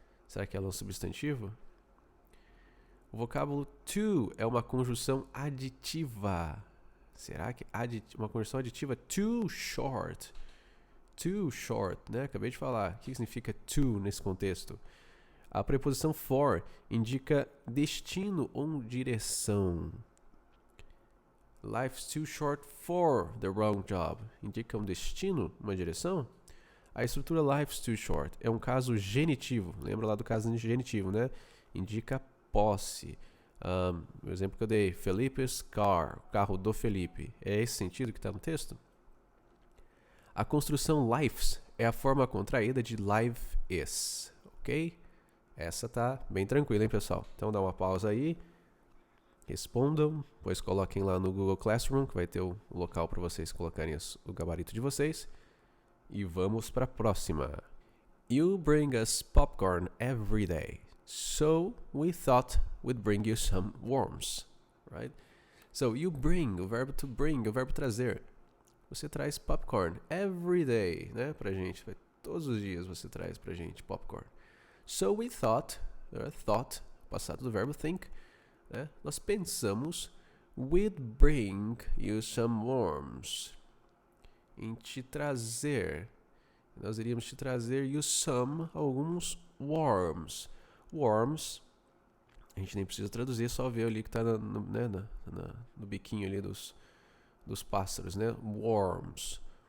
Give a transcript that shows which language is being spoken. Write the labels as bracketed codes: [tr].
[pt] Será que ela é um substantivo? O vocábulo to é uma conjunção aditiva. Será que uma conjunção aditiva? [en] Too short. Too short, [pt] né? Acabei de falar. O que significa to nesse contexto? A preposição for indica destino ou direção. [en] Life's too short for the wrong job. [pt] Indica um destino, uma direção. A estrutura [en] life's too short [pt] é um caso genitivo. Lembra lá do caso genitivo, né? Indica posse. O exemplo que eu dei, Felipe's car, o carro do Felipe. É esse sentido que está no texto? A construção life's é a forma contraída de life is, ok? Essa tá bem tranquila, hein, pessoal? Então dá uma pausa aí, respondam, depois coloquem lá no Google Classroom, que vai ter o local para vocês colocarem o gabarito de vocês. E vamos para a próxima. [en] You bring us popcorn every day. So we thought we'd bring you some worms, right? So you bring, [pt] o verbo to bring, o verbo trazer. Você traz [en] popcorn every day, [pt] né, pra gente. Todos os dias você traz pra gente popcorn. [en] So we thought, [pt] passado do verbo think, né? Nós pensamos, [en] we'd bring you some worms. [pt] Em te trazer, nós iríamos te trazer [en] you some, [pt] alguns worms. Worms, a gente nem precisa traduzir, só ver ali que está no biquinho ali dos pássaros, né? Worms.